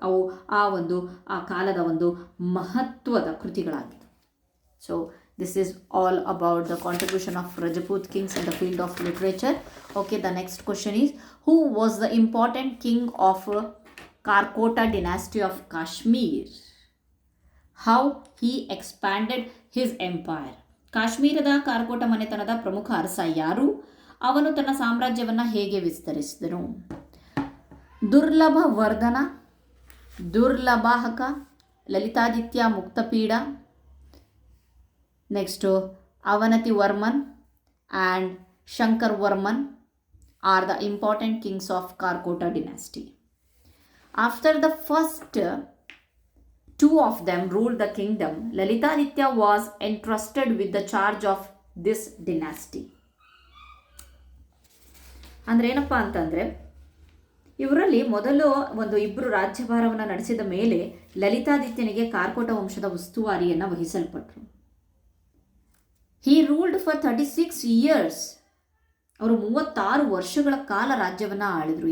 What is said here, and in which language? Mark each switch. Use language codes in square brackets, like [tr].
[kn] ಅವು ಆ ಕಾಲದ ಒಂದು ಮಹತ್ವದ ಕೃತಿಗಳಾಗಿವೆ. So [en] This is all about the contribution of Rajput kings in the field of literature. Okay, the next question is, who was the important king of Karkota dynasty of Kashmir? How he expanded his empire? [kn] ಕಾಶ್ಮೀರದ ಕಾರ್ಕೋಟ ಮನೆತನದ ಪ್ರಮುಖ ಅರಸ ಯಾರು? ಅವನು ತನ್ನ ಸಾಮ್ರಾಜ್ಯವನ್ನು ಹೇಗೆ ವಿಸ್ತರಿಸಿದನು? [en] Durlabhavardhana, Durlabhaka, Lalitaditya Muktapida, next Avantivarman and Shankaravarman are the important kings of Karkota dynasty. After the first two of them ruled the kingdom, Lalitaditya was entrusted with the charge of this dynasty. [kn] ಅಂದರೆ ಏನಪ್ಪ ಅಂತಂದರೆ, ಇವರಲ್ಲಿ ಮೊದಲು ಇಬ್ಬರು ರಾಜ್ಯಭಾರವನ್ನು ನಡೆಸಿದ ಮೇಲೆ ಲಲಿತಾದಿತ್ಯನಿಗೆ ಕಾರ್ಕೋಟ ವಂಶದ ಉಸ್ತುವಾರಿಯನ್ನು ವಹಿಸಲ್ಪಟ್ಟರು. [en] He ruled for 36 years. [kn] ಅವರು 36 ವರ್ಷಗಳ ಕಾಲ ರಾಜ್ಯವನ್ನು ಆಳಿದರು.